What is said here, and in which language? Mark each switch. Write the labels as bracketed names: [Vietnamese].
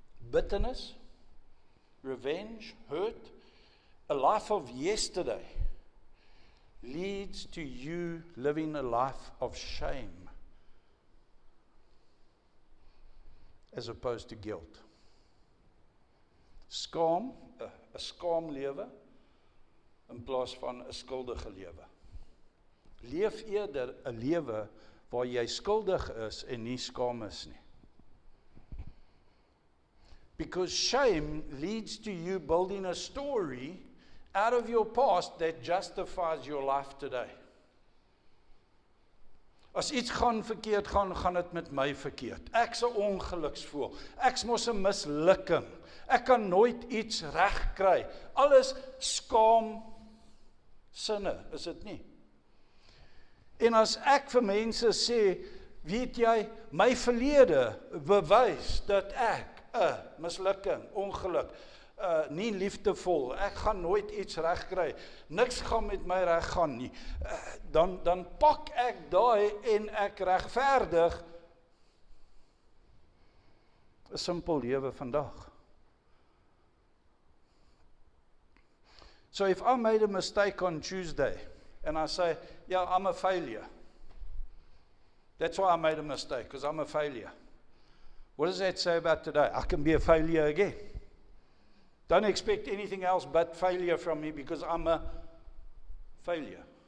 [English] Bitterness, revenge, hurt, a life of yesterday leads to you living a life of shame as opposed to guilt. [Afrikaans] Skaam, 'n skaam lewe in plaas van 'n skuldige lewe. Leef eerder 'n lewe waar jy skuldig is en nie skaam is nie. [English] Because shame leads to you building a story out of your past that justifies your life today. [Afrikaans] As iets gaan verkeerd gaan dit met my verkeerd. Ek's 'n ongeluksvoël. Ek's mos 'n mislukking. Ek kan nooit iets reg kry. Alles skaam sinne, is dit nie? En as ek vir mense sê, weet jy, my verlede bewys dat ek 'n mislukking, ongeluk, nie liefdevol, ek gaan nooit iets reg kry, niks gaan met my reg gaan nie, dan pak ek daai en ek regverdig 'n simpel lewe vandag. [English] So if I made a mistake on Tuesday, and I say, yeah, I'm a failure. That's why I made a mistake, because I'm a failure. What does that say about today? I can be a failure again. Don't expect anything else but failure from me, because I'm a failure.